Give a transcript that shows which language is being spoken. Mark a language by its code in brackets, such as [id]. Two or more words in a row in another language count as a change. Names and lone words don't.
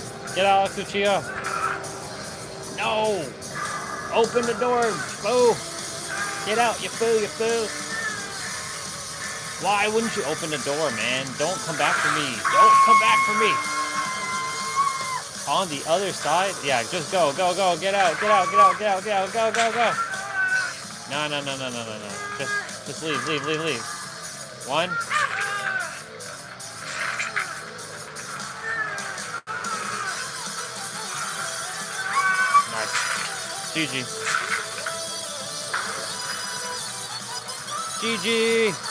[en] Get out, Alex Uchiha. No. Open the door, foo. Get out, you foo, you foo. Why wouldn't you open the door, man? Don't come back for me. Don't come back for me. On the other side? Yeah, just go, go, go. Get out, get out, get out, get out, get out. Go, go, go. No, no, no, no, no, no, no. Just leave, leave, leave, leave. One. Nice. GG. GG.